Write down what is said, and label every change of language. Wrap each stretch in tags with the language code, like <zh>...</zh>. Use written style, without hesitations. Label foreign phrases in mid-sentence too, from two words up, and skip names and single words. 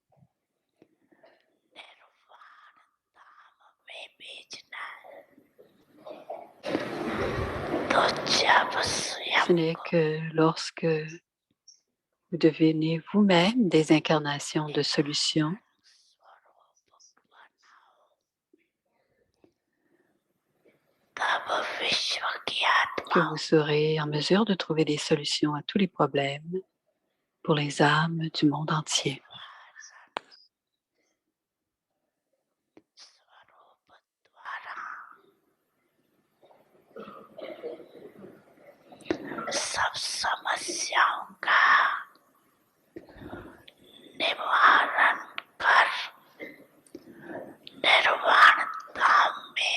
<fr>Ce n'est que lorsque vous devenez vous-même des incarnations de solutions que vous serez en mesure de trouver des solutions à tous les problèmes pour les âmes du monde entier.</fr> <hi>सब समस्याओं का निवारण कर निर्वाण धाम में</hi>